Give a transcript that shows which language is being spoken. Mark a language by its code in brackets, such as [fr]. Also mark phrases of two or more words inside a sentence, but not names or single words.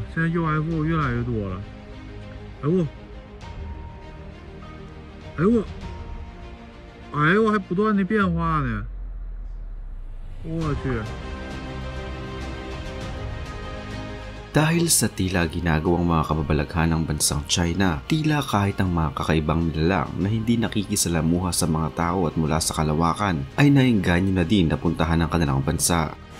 [zh] 现在 UFO 越来越多了，哎呦，还不断的变化呢，我去。 [tl] Dahil sa tila ginagawang mga kababalaghan ng bansang China, tila kahit ang mga kakaibang nilalang na hindi nakikisalamuha sa mga tao at mula sa kalawakan ay naengganyo na din na puntahan ang kanilang bansa.